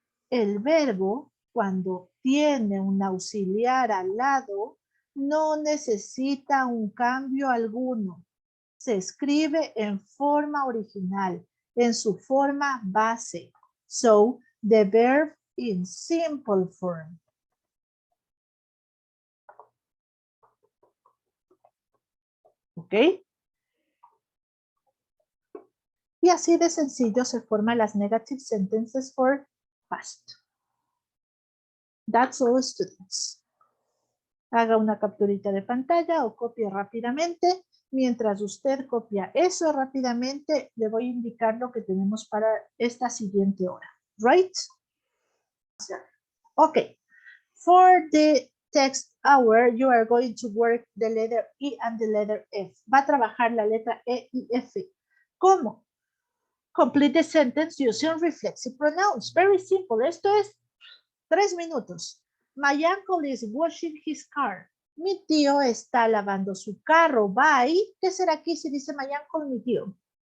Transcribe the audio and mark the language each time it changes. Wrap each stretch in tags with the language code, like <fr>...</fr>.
<es>El verbo, cuando tiene un auxiliar al lado, no necesita un cambio alguno. Se escribe en forma original, en su forma base.</es> <en>So, the verb in simple form. ¿Ok?</en> <es>Y así de sencillo se forman las</es> <en>negative sentences for past. That's all, students.</en> <es>Haga una capturita de pantalla o copie rápidamente. Mientras usted copia eso rápidamente, le voy a indicar lo que tenemos para esta siguiente hora.</es> <en>Right? Okay. For the text hour, you are going to work the letter E and the letter F.</en> <es>Va a trabajar la letra E y F. ¿Cómo?</es> <en>Complete the sentence using reflexive pronouns. Very simple.</en> <es>Esto es 3 minutos.</es> <en>My uncle is washing his car.</en> <es>Mi tío está lavando su carro. By, ¿qué será aquí si dice</es> <en>my uncle,</en> <es>mi tío?</es>